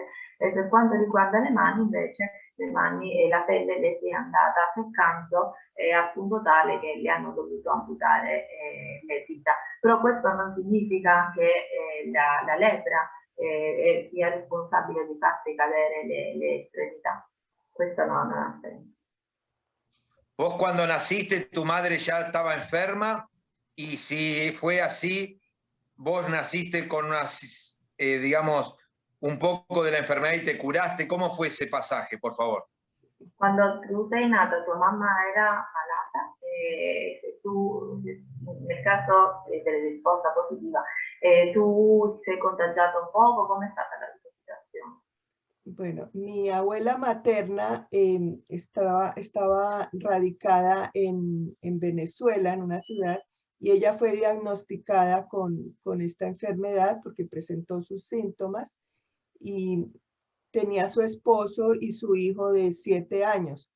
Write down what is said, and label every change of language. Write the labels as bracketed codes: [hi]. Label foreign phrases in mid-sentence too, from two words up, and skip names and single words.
[it] E per quanto riguarda le mani invece, le mani e la pelle le si è andata seccando al punto tale che le hanno dovuto amputare le dita. Però questo non significa che la lepra sia responsabile di farsi cadere le estremità. Questo non ha senso. [es] Vos cuando naciste, tu madre ya estaba enferma, y si fue así, vos naciste con unas, digamos, un poco de la enfermedad y te curaste. ¿Cómo fue ese pasaje, por favor? [it] Quando tu sei nata, tua mamma era malata, se tu, nel caso della risposta positiva, tu ti sei contagiato un poco, com'è stata la tua situazione? [es] Bueno, mi abuela materna estaba radicada en Venezuela, en una ciudad, y ella fue diagnosticada con esta enfermedad porque presentó sus síntomas, y tenía su esposo y su hijo de 7 años.